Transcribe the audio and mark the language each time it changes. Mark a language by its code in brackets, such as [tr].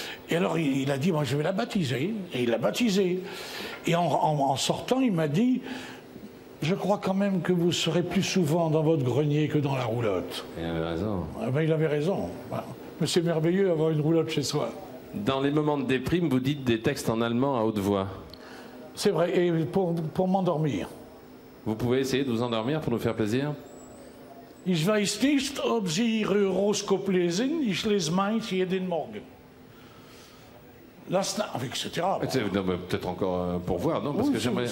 [fr] Et alors il a dit, moi je vais la baptiser. Et il l'a baptisée. Et en sortant, il m'a dit, je crois quand même que vous serez plus souvent dans votre grenier que dans la roulotte. Il avait raison. Ah ben, il avait raison. Mais c'est merveilleux d'avoir une roulotte chez soi. Dans les moments de déprime, vous dites des textes en allemand à haute voix. C'est vrai, et pour m'endormir. Vous pouvez essayer de vous endormir pour nous faire plaisir? [de] Ich weiß nicht, ob Sie Ihr Horoskop lesen. Ich lese meins jeden Morgen. [fr] Etc. Peut-être encore pour voir, non? Parce que j'aimerais.